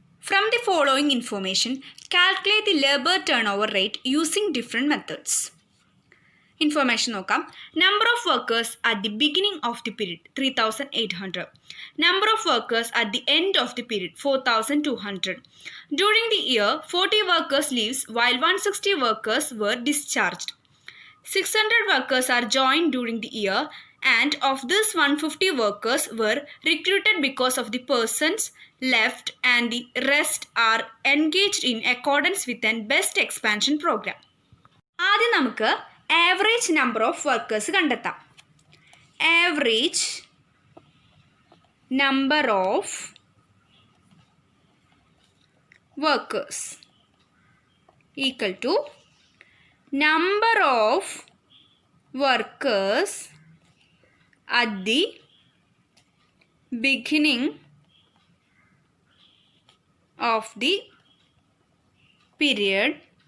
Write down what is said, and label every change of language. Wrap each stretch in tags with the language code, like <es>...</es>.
<en>From the following information calculate the labour turn over rate using different methods.</en> <ml>Information നോക്കാം.</ml> <en>Number of workers at the beginning of the period 3800. Number of workers at the end of the period 4200. During the year 40 workers leaves while 160 workers were discharged. 600 workers are joined during the year, and of this 150 workers were recruited because of the persons left and the rest are engaged in accordance with an best expansion program.</en> <ml>ആദ്യം നമുക്ക്</ml> <en>average number of workers</en> <ml>കണ്ടെത്താം.</ml> <en>average number of workers equal to number of workers at the beginning of the period</en>